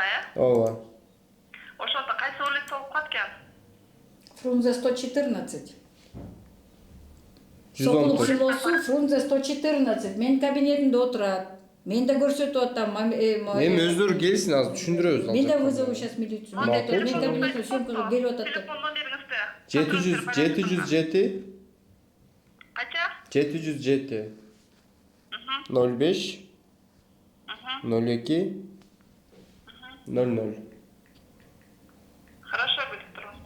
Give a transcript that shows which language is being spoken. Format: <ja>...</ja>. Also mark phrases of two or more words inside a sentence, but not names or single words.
<ky>Ооба. Ошондо кайсы улица болуп калат экен? Фрунзе 114. Сокулук 114. селосу, Фрунзе 114. Менин кабинетимде отурат. Мен да көрсөтүп атам. Эми өздөрү келсин азыр түшүндүрөбүз. Мен да</ky> <ru>вызову сейчас милицию.</ru> <ky>Мен да айтып, мен кабинетиме сөмкөлөп келип атат деп. Телефон номериңизди. 707 Кача? 707 05 02 00. Хорошо, билип турмуздар.</ky>